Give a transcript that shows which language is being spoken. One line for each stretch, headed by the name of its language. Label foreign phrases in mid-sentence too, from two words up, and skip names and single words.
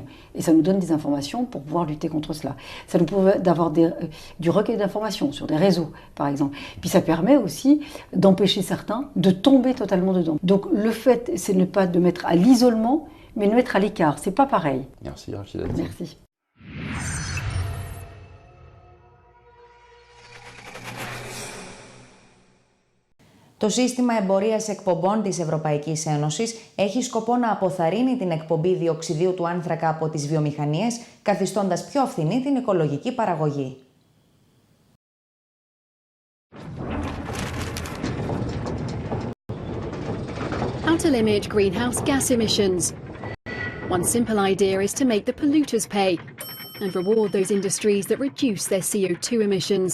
French: Et ça nous donne des informations pour pouvoir lutter contre cela. Ça nous permet d'avoir du recueil d'informations sur des réseaux, par exemple. Puis ça permet aussi d'empêcher certains de tomber totalement dedans. Donc le fait, c'est ne pas de mettre à l'isolement, mais de mettre à l'écart. C'est pas pareil. Merci, Rachida. Merci.
Greek: Το σύστημα εμπορίας εκπομπών της Ευρωπαϊκής Ένωσης έχει σκοπό να αποθαρρύνει την εκπομπή διοξιδίου του άνθρακα από τις βιομηχανίες, καθιστώντας πιο φθηνή την οικολογική παραγωγή.
English: How to limit greenhouse gas emissions. One simple idea is to make the polluters pay and reward those industries that reduce their CO2 emissions.